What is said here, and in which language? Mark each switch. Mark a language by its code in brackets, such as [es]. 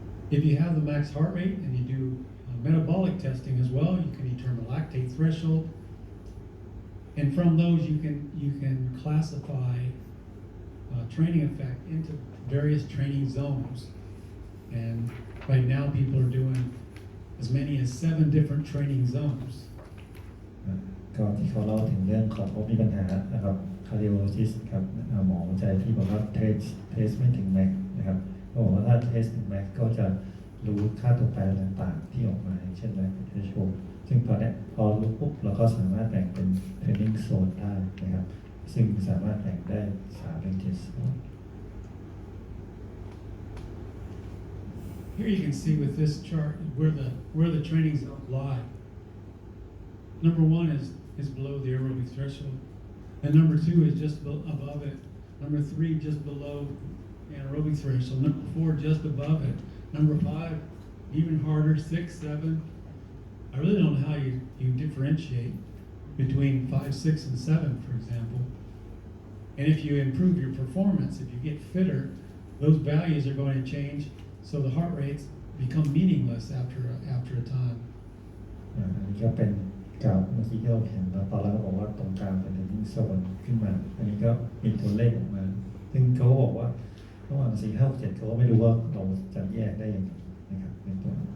[en] If you have the max heart rate and you do metabolic testing as well, you can determine lactate threshold. And from those, you can classify training effect into various training zones. And right now, people are doing as many as 7 different training zones. [th] ก่อนที่เขาเล่าถึงเรื่องของเขามีปัญหานะครับ cardiologist ครับหมอหัวใจที่บอกว่าเทสไม่ถึงแม็กนะครับเขาบอกว่าถ้าเทสถึงแม็กก็จะรู้ค่าตัวแปรต่างๆที่ออกมาเช่นแม็กเทสโชซึ่งพอรู้ปุ๊บเราก็สามารถแบ่งเป็น training zone ได้นะครับซึ่งสามารถแบ่งได้3เป็น7 zone. [en] Here you can see with this chart where the training zones lie. Number 1 is below the aerobic threshold, and number 2 is just above it. Number 3 just below the anaerobic threshold. Number 4 just above it. Number 5 even harder. 6, 7. I really don't know how you differentiate between 5, 6, and 7, for example. And if you improve your performance, if you get fitter, those values are going to change. So the heart rates become meaningless after a time. [th] อันนี้ก็เป็นกราฟเมื่อกี้ที่เราเห็นแล้วตอนแรกบอกว่าตรงกลางเป็น training zone ขึ้นมาอันนี้ก็มีตัวเลขออกมาซึ่งเขาบอกว่าระหว่าง4 5 6 7เขาก็ไม่รู้ว่าเราจะแยกได้ยังไงนะครับเป็นตัว